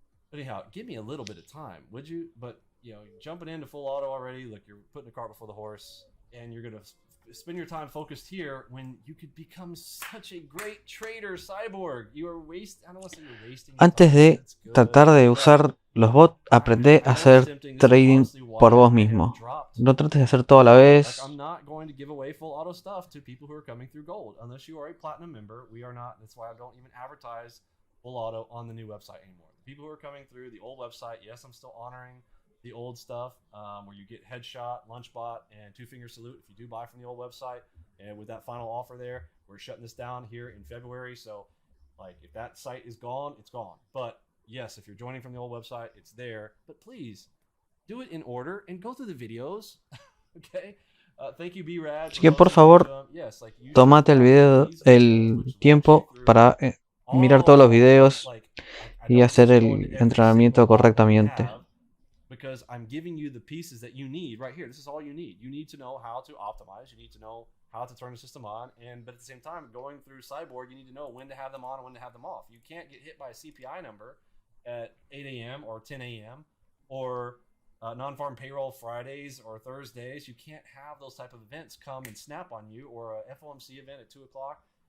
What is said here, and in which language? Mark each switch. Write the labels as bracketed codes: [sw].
[en] But anyhow, give me a little bit of time, would you? But jumping into full auto already, look, you're putting the cart before the horse, and you're gonna spend your time focused here when you could become such a great trader cyborg. You are wasting. I don't want to say you're wasting. [es] Antes de tratar de usar los bots, aprende a hacer trading por vos mismo. No trates de hacer todo a la vez. [en] I'm not going to give away full auto stuff to people who are coming through gold unless you are a platinum member. We are not. That's why I don't even advertise full auto on the new website anymore. The people who are coming through the old website, yes, I'm still honoring the old stuff where you get headshot, lunchbot, and 2-finger salute if you do buy from the old website. And with that final offer there, we're shutting this down here in February. So, if that site is gone, it's gone. But yes, if you're joining from the old website, it's there. But please do it in order and go through the videos. Okay. Thank you, B-Rad. [es] Así que por favor, tomate el tiempo para mirar todos los videos y hacer el entrenamiento correctamente. [en] Because I'm giving you the pieces that you need right here. This is all you need. You need to know how to optimize. You need to know how to turn the system on. But at the same time, going through Cyborg, you need to know when to have them on and when to have them off. You can't get hit by a CPI number at 8 a.m. or 10 a.m. or non-farm payroll Fridays or Thursdays. You can't have those type of events come and snap on you, or a FOMC event at 2 o'clock.